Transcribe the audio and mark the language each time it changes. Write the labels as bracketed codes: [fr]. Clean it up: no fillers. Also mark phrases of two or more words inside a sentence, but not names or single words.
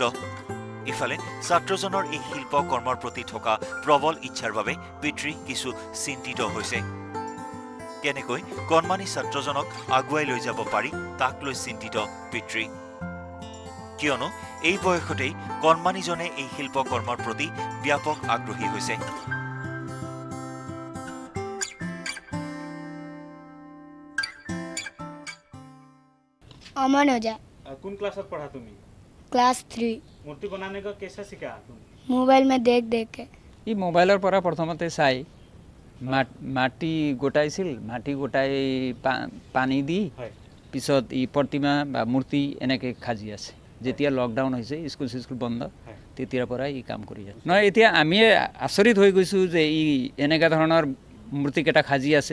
[as] ইফালে ছাত্ৰজনৰ এই শিল্পকৰ্মৰ প্ৰতি থকা প্ৰবল ইচ্ছাৰ বাবে পিতৃ কিছু চিন্তিত হৈছে। কেনেকৈ কণমানি ছাত্ৰজনক আগুৱাই লৈ যাব পাৰি তাক লৈ চিন্তিত পিতৃ। কিয়নো এই বয়সতেই কণমানিজনে এই শিল্পকৰ্মৰ প্ৰতি ব্যাপক আগ্ৰহী হৈছে। [hi] अमन हो जाए। कौन क्लास पढ़ा तुम्हें? क्लास 3। मूर्ति बनाने का कैसा सीखा तुम? मोबाइल में देख देख के। [as] ই মোবাইলৰ পৰা প্ৰথমতে চাই মাটি গোটাইছিল, মাটি গোটাই পানী দি পিছত ই প্ৰতিমা বা মূৰ্তি এনেকৈ সাজি আছে। যেতিয়া লকডাউন হৈছে, স্কুল চিস্কুল বন্ধ, তেতিয়াৰ পৰা ই কাম কৰি আছে। নহয়, এতিয়া আমি আচৰিত হৈ গৈছোঁ যে ই এনেকুৱা ধৰণৰ মূৰ্তিকেইটা সাজি আছে।